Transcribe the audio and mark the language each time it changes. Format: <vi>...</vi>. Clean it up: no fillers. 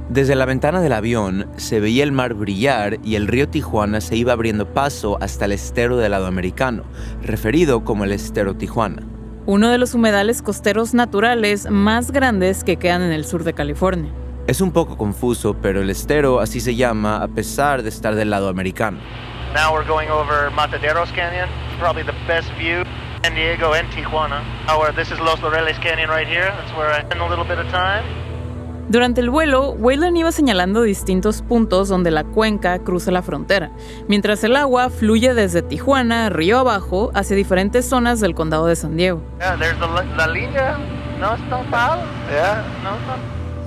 <es>Desde la ventana del avión se veía el mar brillar y el río Tijuana se iba abriendo paso hasta el estero del lado americano, referido como el estero Tijuana. Uno de los humedales costeros naturales más grandes que quedan en el sur de California. Es un poco confuso, pero el estero así se llama a pesar de estar del lado americano.</es> <en>Now we're going over Mataderos Canyon, probably the best view. San Diego and Tijuana. This is Los Laureles Canyon right here. That's where I spend a little bit of time.</en> <es>Durante el vuelo, Waylon iba señalando distintos puntos donde la cuenca cruza la frontera, mientras el agua fluye desde Tijuana, río abajo, hacia diferentes zonas del condado de San Diego. Yeah, there's la línea. No está mal. Yeah, no está.</es>